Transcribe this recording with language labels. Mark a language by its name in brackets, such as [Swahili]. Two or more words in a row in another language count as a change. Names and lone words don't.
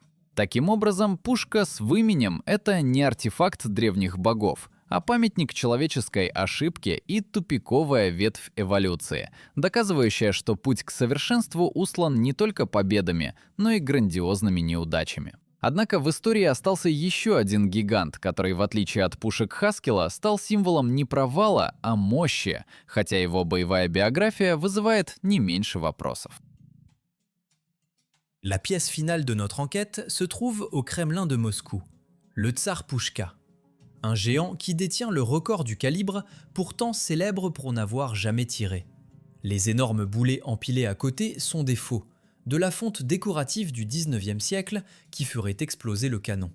[Russian] Таким образом, пушка с выменем — это не артефакт древних богов, а памятник человеческой ошибке и тупиковая ветвь эволюции, доказывающая, что путь к совершенству услан не только победами, но и грандиозными неудачами. Однако в истории остался еще один гигант, который, в отличие от пушек Хаскела, стал символом не провала, а мощи, хотя его боевая биография вызывает не меньше вопросов. [French] La pièce finale de notre enquête se trouve au Kremlin de Moscou, le Tsar Pouchka, un géant qui détient le record du calibre, pourtant célèbre pour n'avoir jamais tiré. Les énormes boulets empilés à côté sont des faux, de la fonte décorative du 19e siècle qui ferait exploser le canon.